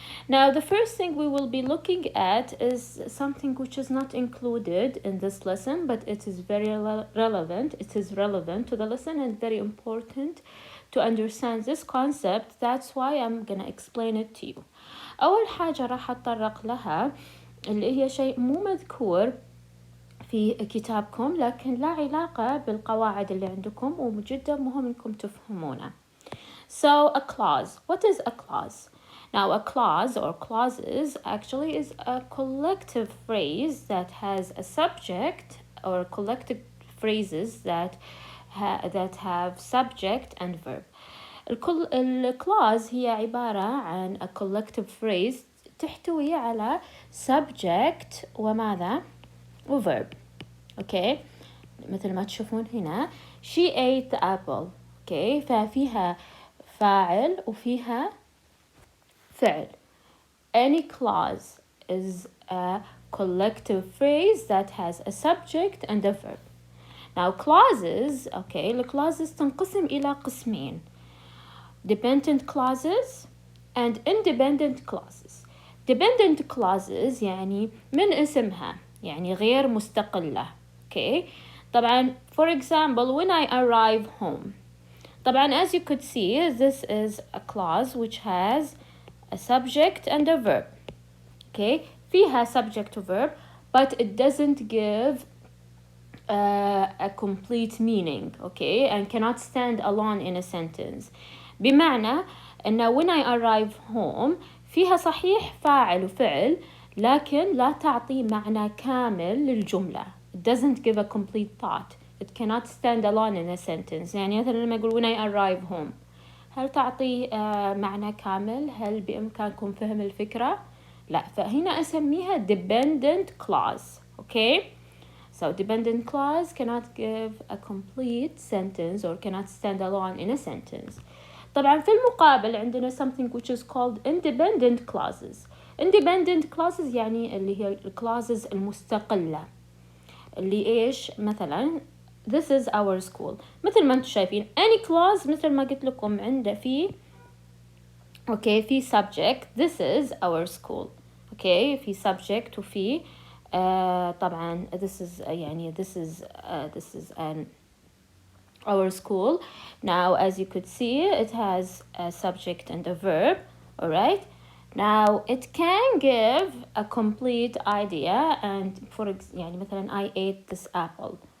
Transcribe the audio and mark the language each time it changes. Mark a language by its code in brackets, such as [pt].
[en] Now, the first thing we will be looking at is something which is not included in this lesson, but it is very relevant. It is relevant to the lesson and very important to understand this concept. That's why I'm gonna explain it to you. [ar] أول حاجة راح أتطرق لها اللي هي شيء مو مذكور في كتابكم لكن لا علاقة بالقواعد اللي عندكم وجدا مهم إنكم تفهمونه. [en] So a clause. What is a clause? Now, a clause or clauses actually is a collective phrase that has a subject or collective phrases that have subject and verb. [ar] الclause هي عبارة عن [en] a collective phrase [ar] تحتوي على subject وماذا؟ وverb. [en] Okay. [ar] مثل ما تشوفون هنا [en] she ate the apple. [ar] Okay. ففيها فاعل وفيها فعل. [en] Any clause is a collective phrase that has a subject and a verb. Now clauses, okay, [ar] الclauses تنقسم إلى قسمين. [en] Dependent clauses and independent clauses. Dependent clauses [ar] يعني من اسمها يعني غير مستقلة. [en] Okay. طبعا for example when I arrive home. طبعا as you could see this is a clause which has a subject and a verb. Okay. فيها subject to verb but it doesn't give a complete meaning. Okay. And cannot stand alone in a sentence. [ar] بمعنى أنه [en] when I arrive home [ar] فيها صحيح فاعل وفعل لكن لا تعطي معنى كامل للجملة. [en] It doesn't give a complete thought. It cannot stand alone in a sentence. [ar] يعني مثلا لما يقول [en] when I arrive home [ar] هل تعطي معنى كامل؟ هل بإمكانكم فهم الفكرة؟ لا. فهنا أسميها dependent clause. Okay. [en] So dependent clause cannot give a complete sentence or cannot stand alone in a sentence. [ar] طبعا في المقابل عندنا [en] something which is called independent clauses. Independent clauses [ar] يعني اللي هي clauses المستقلة اللي إيش مثلا [en] this is our school. [ar] مثل ما انتم شايفين [en] any clause [ar] مثل ما قلت لكم عنده في okay في subject [en] this is our school. okay في subject [ar] وفي طبعا [en] this is يعني this is an our school. Now as you could see it has a subject and a verb. All right. Now it can give a complete idea and for يعني مثلا I ate this apple.